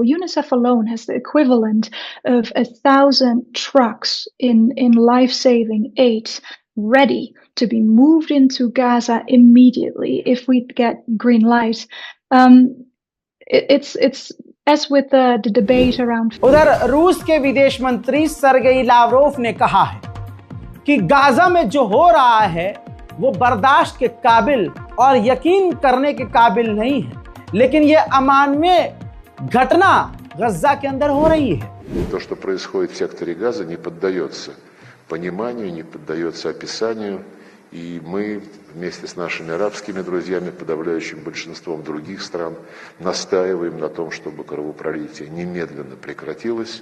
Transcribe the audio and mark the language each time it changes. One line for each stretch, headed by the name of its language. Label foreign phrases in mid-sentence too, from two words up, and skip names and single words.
English: UNICEF alone has the equivalent of 1,000 trucks in life-saving aid ready to be moved into Gaza immediately if we get green light. It's as with the debate around.
Hindi: उधर रूस के विदेश मंत्री सर्गेई लावरोव ने कहा है कि गाजा में जो हो रहा है वो बर्दाश्त के काबिल और यकीन करने के काबिल नहीं है, लेकिन ये अमानवीय घटना गज्जा के अंदर हो रही है।
Russian: То, что происходит в секторе Газа, не поддается пониманию, не поддается описанию, и мы вместе с нашими арабскими друзьями, подавляющим большинством других стран, настаиваем на том, чтобы кровопролитие немедленно прекратилось.